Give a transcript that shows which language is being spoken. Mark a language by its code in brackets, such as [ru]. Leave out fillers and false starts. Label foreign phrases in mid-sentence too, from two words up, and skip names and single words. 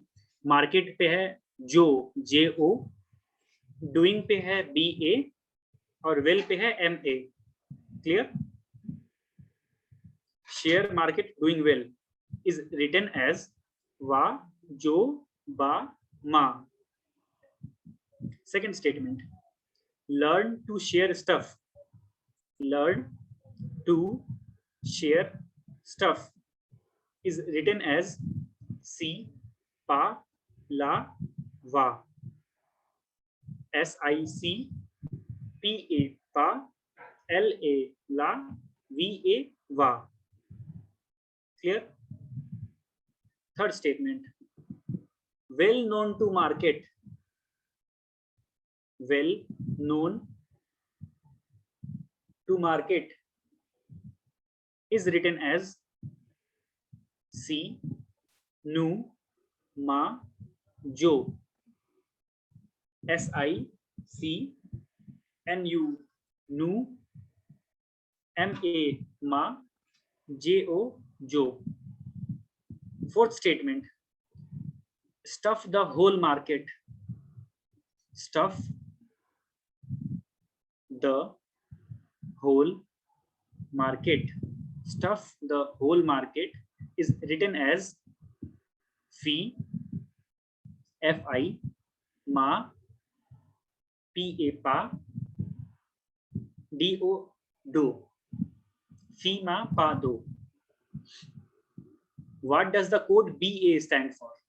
[hi] मार्केट पे है जो जे ओ, डूइंग पे है बी ए, और वेल पे है एम ए। क्लियर? [en] share market doing well is written as va jo ba ma. second statement, learn to share stuff, learn to share stuff is written as C pa la va, SIC PA pa LA la VA va. Clear? Third statement, well known to market, well known to market is written as C nu ma jo, SIC NU nu MA ma JO jo. Fourth statement, stuff the whole market, stuff the whole market, stuff the whole market is written as fee FI ma PA pa DO do, fee ma pa do. What does the code BA stand for?